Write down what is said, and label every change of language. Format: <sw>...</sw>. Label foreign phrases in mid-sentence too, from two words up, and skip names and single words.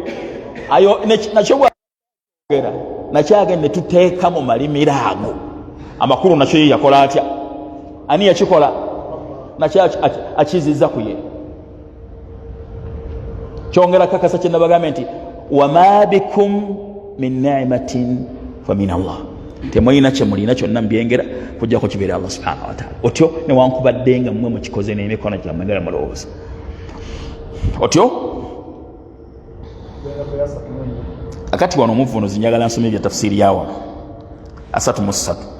<lg>Ayo nakyo bwagera nakyagenda ne tuteeka mu malimiro ago. Amakulu nakyo ye yakola atya? Ani yakikola? Nakyo akizizza ku ye. Kyongera kakasa kye nabagambye nti</lg> <ar>وما بكم من نعمة فمن الله,</ar> <lg>temulina kye mulina kyonna mubyengera kujjako kibeera</lg> <ar>الله سبحانه وتعالى.</ar> <lg>Otyo newankubadde nga mmwe mukikoze n'emikono gyammwe nga mulowooza otyo. Akati wano omuvunuzi njagala nsomye bya tafsiri ya wano 33.</lg>